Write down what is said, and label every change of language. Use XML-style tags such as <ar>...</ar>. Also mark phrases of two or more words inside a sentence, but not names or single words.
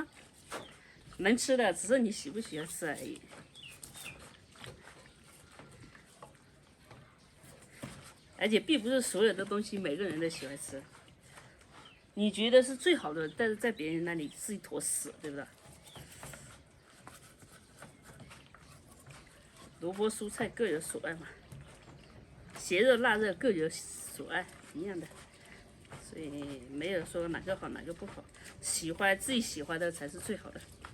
<zh>能吃的，只是你喜不喜歡吃而已。而且並不是所有的東西每個人都喜歡吃。你覺得是最好的，但是在別人那裡是一坨屎，對不對？蘿蔔蔬菜各有所愛嘛，鹹肉臘肉各有所愛，一樣的，所以沒有說哪個好哪個不好，自己喜歡的才是最好的。</zh>